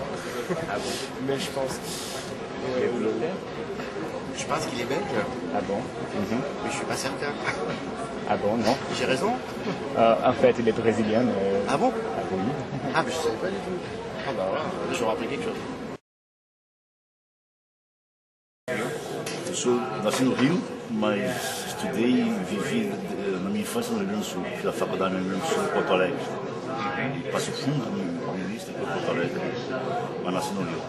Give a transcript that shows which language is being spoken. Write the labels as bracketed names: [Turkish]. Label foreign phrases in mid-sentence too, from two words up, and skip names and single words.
[French] Ah bon? Mais je pense. Je pense qu'il est belge, Ah bon? mais je suis pas certain. Ah bon, non? J'ai raison? En fait, il est brésilien. Ah bon? Ah oui. Ah mais je savais pas du tout. Ah bah voilà, je vais rappeler quelque chose. [Portuguese] Eu nasci no Rio, mas estudei e vivi na minha infância no Rio Grande do Sul. Fiz a faculdade no Rio Grande do Sul, em Porto Alegre. Passo fundo no início, depois Porto Alegre, mas nasci no Rio.